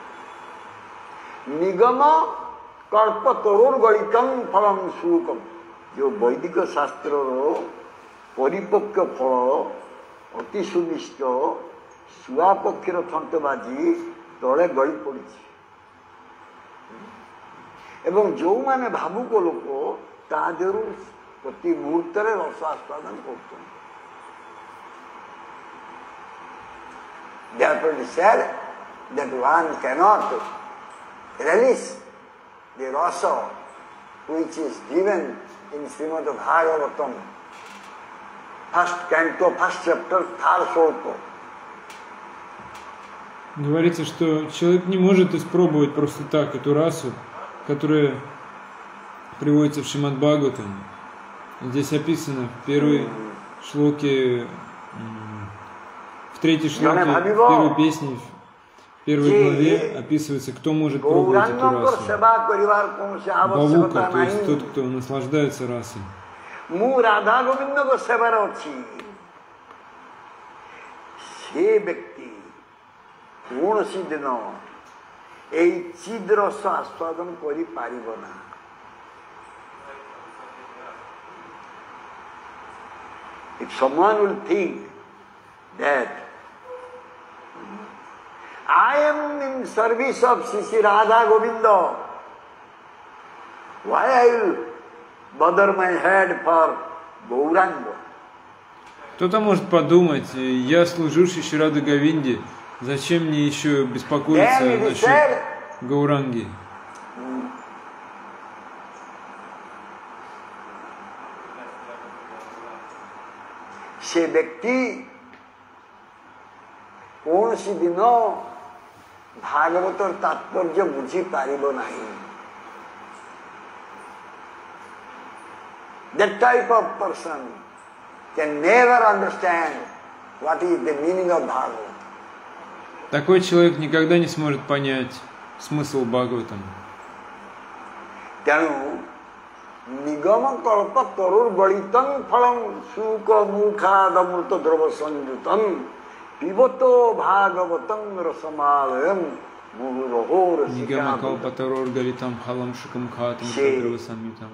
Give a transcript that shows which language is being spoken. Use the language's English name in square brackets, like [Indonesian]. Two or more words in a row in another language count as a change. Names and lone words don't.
[Sanskrit] ନିଗମ କଳ୍ପ ତରୁଣ ଗଳିତମ ଫଳମ ସୁକମ, [Odia] ଯୋଉ ବୈଦିକ ଶାସ୍ତ୍ରର ପରିପକ୍ୱ ଫଳ ଅତି ସୁନିଷ୍ଟ ଶୁଆ ପକ୍ଷୀର ଥଣ୍ଟ ବାଜି ତଳେ ଗଳି ପଡ଼ିଛି। ଏବଂ ଯୋଉମାନେ ଭାବୁକ ଲୋକ ତା ଦେହରୁ ପ୍ରତି ମୁହୂର୍ତ୍ତରେ ରସ ଆସ୍ୱାଦନ କରୁଛନ୍ତି। [English] Therefore it is said that one cannot relish the rasa which is given in Srimad Bhagavatam, first canto, first chapter, third sloka. [Russian] Говорится, что человек не может испробовать просто так эту расу, которая приводится в Шримад Бхагаватам. Здесь описано в первой шлоке, в третьей шлоке, в первой песне, в первой главе описывается, кто может пробовать эту расу. Бавука, то есть тот, кто наслаждается расой. [Odia] କୌଣସି ଦିନ ଏଇ ଚିଦ୍ ରସ ଆସ୍ୱାଦନ କରିପାରିବ ନା। [English] If someone will think that I am in service of Sri Radha Govinda, why I will bother my head for Gauranga? [Russian] Кто-то может подумать: я служу Шри Радha Говинде, зачем мне еще беспокоиться насчет Гауранги? [Odia] ସେ ବ୍ୟକ୍ତି କୌଣସି ଦିନ ଭାଗବତର ତାତ୍ପର୍ଯ୍ୟ ବୁଝିପାରିବ ନାହିଁ। [English] That type of person can never understand what is the meaning of Bhagavad. [Russian] Такой человек никогда не сможет понять смысл Бхагаватам. [Sanskrit] ତେଣୁ ନିଗମ କଳ୍ପ ତରୁର୍ ଗଳିତଂ ଫଳଂ ସୁକ ମୁଖାଦମୃତ ଦ୍ରବ ସଂଯୁତଂ ପିବतो ଭାଗବତଂ ରସମାଳୟଂ ମୁହୁରହୋ ନିଗମ କଳ୍ପ ତରୁର୍ ଗଳିତଂ ଫଳଂ ସୁକଂ ଖାତଂ ଦ୍ରବ ସଂଯୁତଂ